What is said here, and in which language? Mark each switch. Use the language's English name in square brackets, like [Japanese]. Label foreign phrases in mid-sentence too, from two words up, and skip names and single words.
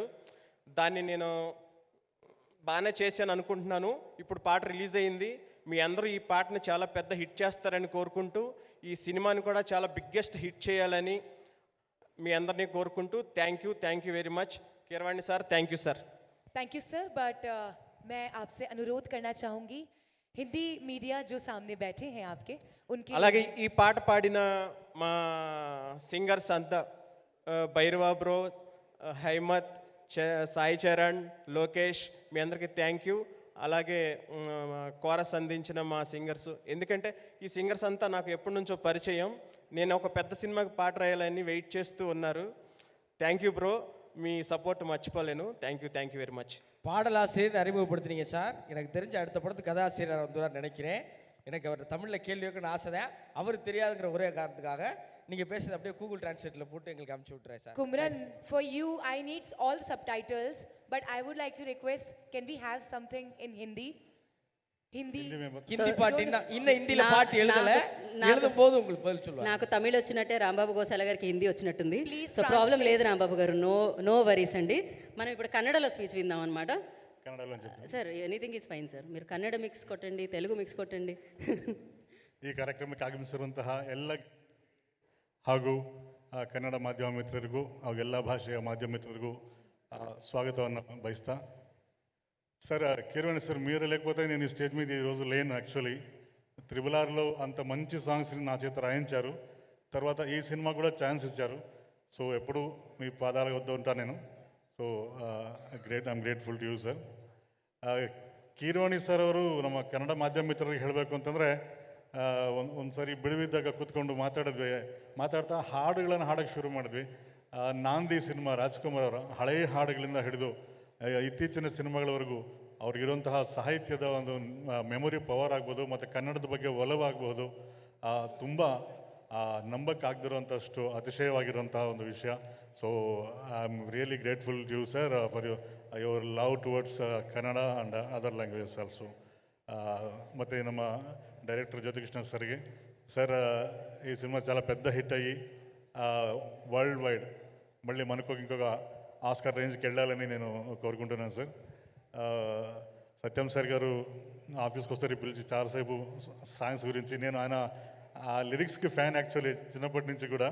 [Telugu] దాన్ని నేను బాగానే చేశాను అనుకుంటున్నాను. ఇప్పుడు పాట రిలీజ్ అయింది. మీ అందరూ ఈ పాటను చాలా పెద్ద హిట్ చేస్తారని కోరుకుంటూ, ఈ సినిమాని కూడా చాలా [English] biggest hit [Telugu] చేయాలని మీ అందరినీ కోరుకుంటూ [English] thank you very much. Keeravani sir, thank you sir. thank you sir. [Hindi] बट मैं आपसे अनुरोध करना चाहूँगी, हिंदी मीडिया जो सामने बैठे हैं आपके, उनके [Telugu] అలాగే ఈ పాట పాడిన మా సింగర్స్ అంతా భైరవా బ్రో, హైమత్, సాయి చరణ్, లోకేష్, మీ అందరికీ [English] thank you. [Telugu] అలాగే కోరస్ అందించిన మా సింగర్స్, ఎందుకంటే ఈ సింగర్స్ అంతా నాకు ఎప్పటి నుంచో పరిచయం. నేను ఒక పెద్ద సినిమాకి పాట రాయాలని వెయిట్ చేస్తూ ఉన్నారు. [English] thank you bro, [Telugu] మీ సపోర్ట్ మర్చిపోలేను. [English] thank you very much. [Tamil] பாடலாசிரியர் அறிமுகப்படுத்தினீங்க சார். எனக்கு தெரிஞ்ச அடுத்த படத்து கதாசிரியர் வந்துடுவார் நினைக்கிறேன். எனக்கு அவர் தமிழில் கேள்வி வைக்கணும்னு ஆசை தான். அவர் தெரியாதுங்கிற ஒரே காரணத்துக்காக நீங்கள் பேசுறது அப்படியே கூகுள் டிரான்ஸ்லேட்டில் போட்டு எங்களுக்கு அனுப்பிச்சி விட்டுறேன் சார். [English] Kumran, for you I need all subtitles, but I would like to request, can we have something in Hindi? [Telugu] హిందీ పాట ఇన్న హిందీలో పాట [Tamil] எழுதும் போது உங்களுக்கு பதில் சொல்லுவாங்க. [Telugu] నాకు తమిళ వచ్చినట్టే రాంబాబు గోసాల గారికి హిందీ వచ్చినట్టుంది. సో ప్రాబ్లం లేదు రాంబాబు గారు, [English] no worries [Telugu] అండి. మనం ఇప్పుడు కన్నడలో స్పీచ్ విందాం అనమాట. [English] sir anything is fine sir. [Telugu] మీరు కన్నడ మిక్స్ కొట్టండి, తెలుగు మిక్స్ కొట్టండి. [Kannada] ಈ ಕಾರ್ಯಕ್ರಮಕ್ಕೆ ಆಗಮಿಸಿರುವಂತಹ ಎಲ್ಲ ಹಾಗೂ ಕನ್ನಡ ಮಾಧ್ಯಮ ಮಿತ್ರರಿಗೂ ಹಾಗೂ ಎಲ್ಲ ಭಾಷೆಯ ಮಾಧ್ಯಮ ಮಿತ್ರರಿಗೂ ಸ್ವಾಗತವನ್ನು ಬಯಸ್ತಾ. [Telugu] సార్ కీరవాణి సార్, మీరు లేకపోతే నేను ఈ స్టేజ్ మీద ఈరోజు లేను. యాక్చువల్లీ త్రిబుల్-ఆర్లో అంత మంచి సాంగ్స్ని నా చేత రాయించారు. తర్వాత ఈ సినిమా కూడా ఛాన్స్ ఇచ్చారు. సో ఎప్పుడు మీ పాదాల వద్ద ఉంటాను నేను. [English] so I am grateful to you sir. [Kannada] ಕೀರವಾಣಿ ಸರ್ ಅವರು ನಮ್ಮ ಕನ್ನಡ ಮಾಧ್ಯಮ ಮಿತ್ರರಿಗೆ ಹೇಳಬೇಕು ಅಂತಂದರೆ ಒಂದು ಸಾರಿ ಬಿಡುವಿದ್ದಾಗ ಕೂತ್ಕೊಂಡು ಮಾತಾಡ್ತಾ ಹಾಡುಗಳನ್ನು ಹಾಡೋಕ್ಕೆ ಶುರು ಮಾಡಿದ್ವಿ. ನಾಂದಿ ಸಿನಿಮಾ ರಾಜ್ಕುಮಾರ್ ಅವರ ಹಳೆಯ ಹಾಡುಗಳಿಂದ ಹಿಡಿದು ಇತ್ತೀಚಿನ ಸಿನಿಮಾಗಳವರೆಗೂ ಅವ್ರಿಗಿರುವಂತಹ ಸಾಹಿತ್ಯದ ಒಂದು [English] memory power [Kannada] ಆಗ್ಬೋದು ಮತ್ತು ಕನ್ನಡದ ಬಗ್ಗೆ ಒಲವಾಗಬಹುದು, ತುಂಬ ನಂಬಕ್ಕಾಗದಿರುವಂಥಷ್ಟು ಅತಿಶಯವಾಗಿರುವಂತಹ ಒಂದು ವಿಷಯ. [English] so I am really grateful you sir for your love towards Kannada and other languages also. [Kannada] ಮತ್ತು ನಮ್ಮ ಡೈರೆಕ್ಟರ್ ಜ್ಯೋತಿಕೃಷ್ಣ ಸರ್ಗೆ ಸರ್, [Telugu] ఈ సినిమా చాలా పెద్ద హిట్ అయ్యి [English] world wide [Telugu] మళ్ళీ మనకు ఇంకొక ఆస్కార్ రేంజ్కి వెళ్ళాలని నేను కోరుకుంటున్నాను సార్. సత్యం సార్ గారు ఆఫీస్కి వస్తే పిలిచి చాలాసేపు సాంగ్స్ గురించి, నేను ఆయన ఆ లిరిక్స్కి ఫ్యాన్ యాక్చువల్లీ చిన్నప్పటి నుంచి కూడా.